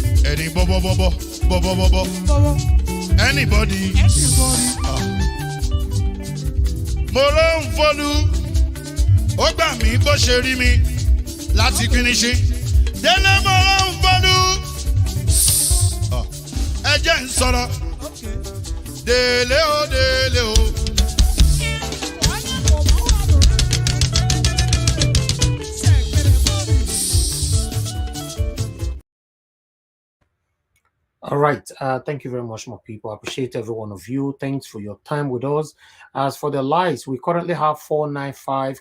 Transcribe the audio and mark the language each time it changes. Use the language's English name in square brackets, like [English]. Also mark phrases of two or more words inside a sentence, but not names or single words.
[English] Any bobo bobo bobo bobo bobo. Anybody. [Yoruba] Mo ló ń fọlú. Ó gbà mí bó ṣe rí mi láti finishi. Délé mo ló ń fọlú. Ẹ jẹ́ ń sọ̀rọ̀. Délé o délé o. [English] All right. Thank you very much, my people. I appreciate every one of you. Thanks for your time with us. As for the likes, we currently have 495.